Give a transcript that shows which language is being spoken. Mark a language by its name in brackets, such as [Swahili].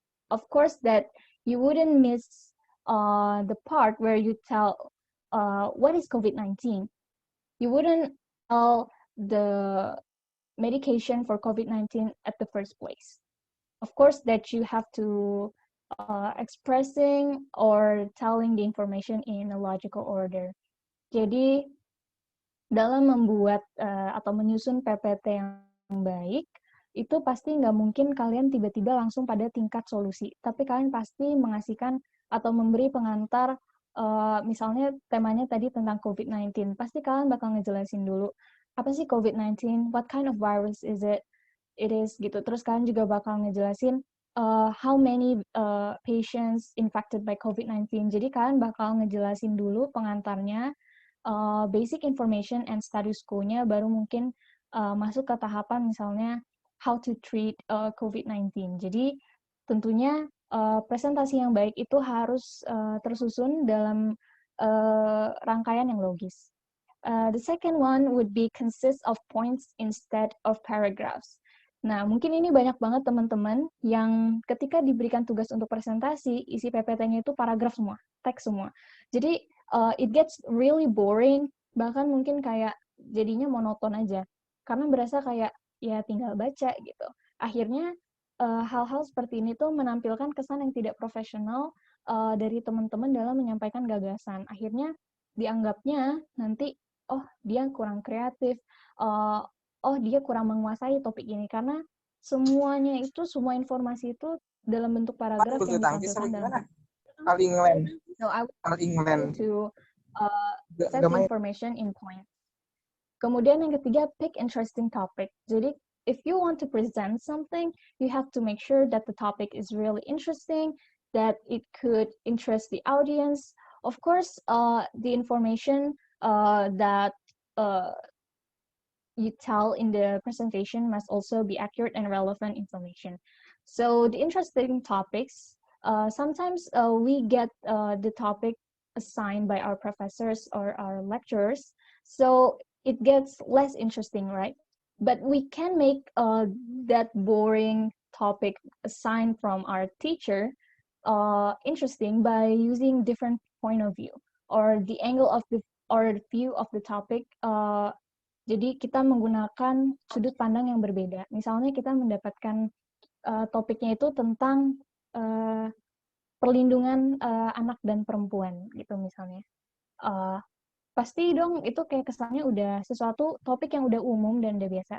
[English] Of course, that you wouldn't miss the part where you tell what is COVID-19. You wouldn't tell the medication for COVID-19 at the first place. Of course, that you have to expressing or telling the information in a logical order. [Indonesian] Jadi, dalam membuat atau menyusun PPT yang baik, itu pasti nggak mungkin kalian tiba-tiba langsung pada tingkat solusi. Tapi kalian pasti mengasihkan atau memberi pengantar, misalnya temanya tadi tentang COVID-19. Pasti kalian bakal ngejelasin dulu, apa sih COVID-19, [English] what kind of virus is it is, [Indonesian] gitu. Terus kalian juga bakal ngejelasin [English] how many patients infected by COVID-19. [Indonesian] Jadi kalian bakal ngejelasin dulu pengantarnya, [English] basic information and status quo-nya, [Indonesian] baru mungkin masuk ke tahapan misalnya [English] how to treat COVID-19. [Indonesian] Jadi tentunya presentasi yang baik itu harus tersusun dalam rangkaian yang logis. [English] The second one would be consist of points instead of paragraphs. [Indonesian] Nah, mungkin ini banyak banget teman-teman yang ketika diberikan tugas untuk presentasi, isi PPT-nya itu paragraf semua, teks semua. Jadi, [English] it gets really boring [Indonesian] bahkan mungkin kayak jadinya monoton aja, karena berasa kayak ya tinggal baca gitu. Akhirnya hal-hal seperti ini tuh menampilkan kesan yang tidak profesional dari teman-teman dalam menyampaikan gagasan. Akhirnya dianggapnya nanti, oh dia kurang kreatif, oh dia kurang menguasai topik ini, karena semuanya itu, semua informasi itu dalam bentuk paragraf yang ditampilkan dalam. All England. [English] No, I All England. to set the information in points. [Indonesian] Kemudian yang ketiga, [English] pick interesting topic. Jadi, if you want to present something, you have to make sure that the topic is really interesting, that it could interest the audience. Of course, the information that you tell in the presentation must also be accurate and relevant information. So the interesting topics, sometimes we get the topic assigned by our professors or our lecturers, so it gets less interesting, right? But we can make that boring topic assigned from our teacher interesting by using different point of view or the angle of the or view of the topic. [Indonesian] Jadi kita menggunakan sudut pandang yang berbeda. Misalnya kita mendapatkan topiknya itu tentang perlindungan anak dan perempuan gitu misalnya. Pasti dong itu kayak kesannya udah sesuatu topik yang udah umum dan udah biasa.